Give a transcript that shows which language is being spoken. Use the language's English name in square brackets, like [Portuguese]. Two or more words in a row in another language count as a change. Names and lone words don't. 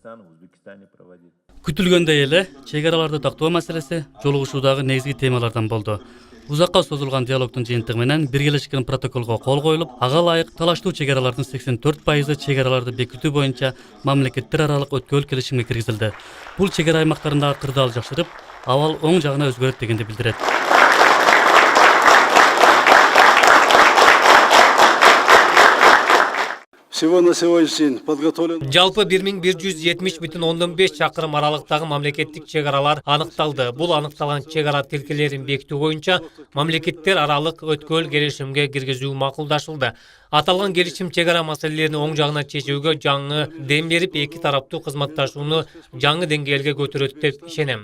[Kyrgyz] Күтүлгөндөй эле чек араларды тактоо маселеси жолугушуудагы негизги темалардан болду. Узакка созулган диалогдун жыйынтыгы менен биргелешкен протоколго кол коюлуп, ага ылайык талаштуу чек аралардын 84% чек араларды бекитүү боюнча мамлекеттер аралык өткөл келишимге киргизилди. Бул чек ара аймактарындагы кырдаал жакшырып, абал оң жагына өзгөрөт дегенди билдирет. [Russian] Всего на сегодняшний день подготовлен. [Kyrgyz] Жалпы 1170,5 чакырым аралыктагы мамлекеттик чек аралар аныкталды. Бул аныкталган чек ара тилкелерин бекитүү боюнча мамлекеттер аралык өткөл келишимге киргизүү макулдашылды. Аталган келишим чек ара маселелерин оң жагына чечүүгө жаңы дем берип, эки тараптуу кызматташууну жаңы деңгээлге көтөрөт деп ишенем.